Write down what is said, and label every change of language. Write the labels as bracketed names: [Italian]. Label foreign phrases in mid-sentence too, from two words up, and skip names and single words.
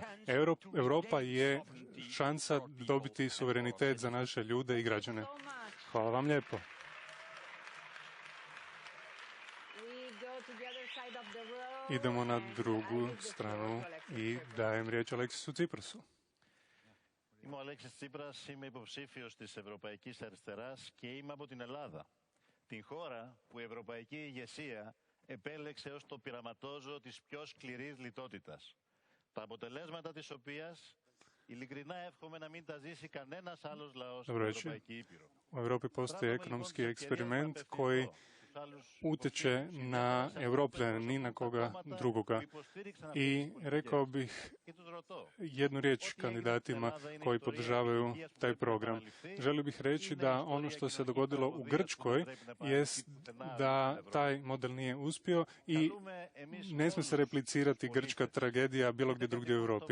[Croatian] Europa je šansa dobiti suverenitet za naše ljude i građane. Hvala vam lijepo. Idemo na drugu stranu i dajem riječ Aleksisu Tsiprasu. [Greek] Είμαι ο Αλέξης Τσίπρας, είμαι υποψήφιος της Ευρωπαϊκής Αριστεράς και είμαι από την Ελλάδα. Την χώρα που η ευρωπαϊκή ηγεσία επέλεξε ως το πειραματόζωο της πιο σκληρής λιτότητας. Τα αποτελέσματα της οποίας ειλικρινά εύχομαι να μην τα ζήσει κανένας άλλος λαός στην Ευρωπαϊκή Ήπειρο. [Croatian] U Europi postoji ekonomski eksperiment koji utječe na Europljane, ni na koga drugoga. I rekao bih jednu riječ kandidatima koji podržavaju taj program. Želio bih reći da ono što se dogodilo u Grčkoj jest da taj model nije uspio i ne smije se replicirati grčka tragedija bilo gdje drugdje u Europi.